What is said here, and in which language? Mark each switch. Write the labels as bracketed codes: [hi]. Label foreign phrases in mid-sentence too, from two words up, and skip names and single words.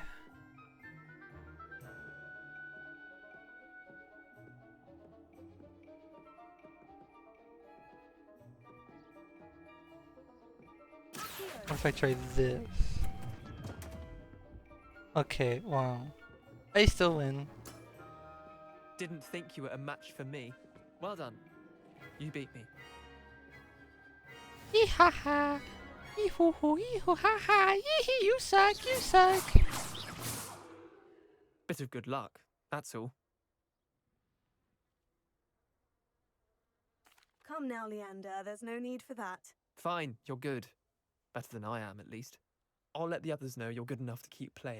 [en] What if I try this? Okay, wow. I still win. Didn't think you were a match for me. Well done. You beat me. Ee ha ha. Ee hoo hoo, ee hoo ha ha. Yee hee, you suck, you suck. Bit of good luck, that's all. Come now, Leander. There's no need for that. Fine, you're good. Better than I am, at least. I'll let the others know you're good enough to keep playing.